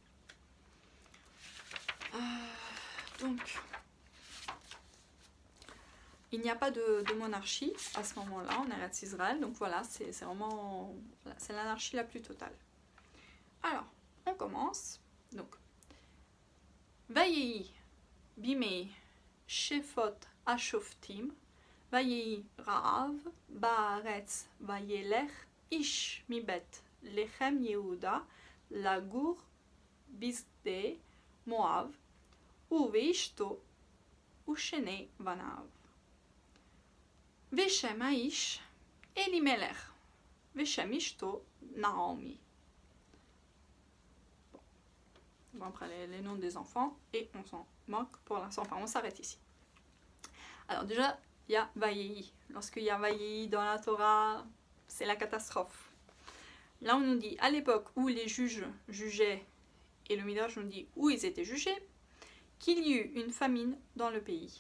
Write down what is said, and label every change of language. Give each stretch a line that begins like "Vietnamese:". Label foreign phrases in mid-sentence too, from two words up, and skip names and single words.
French: Donc il n'y a pas de monarchie à ce moment-là en Eretz Israël, donc voilà, c'est vraiment c'est l'anarchie la plus totale. Alors, on commence.
Hebrew: Donc ויהי בימי שפט השפטים ויהי רעב בארץ וילך איש מבית לחם יהודה לגור בשדי מואב ואשתו ושני בניו ושם האיש אלימלך ושם אשתו נעמי.
French: Bon, après les noms des enfants et on s'en moque pour l'instant, enfin on s'arrête ici. Alors déjà, il y a Vayehi. Lorsqu'il y a Vayehi dans la Torah, c'est la catastrophe. Là on nous dit à l'époque où les juges jugeaient, et le Midrash nous dit où ils étaient jugés, qu'il y eut une famine dans le pays.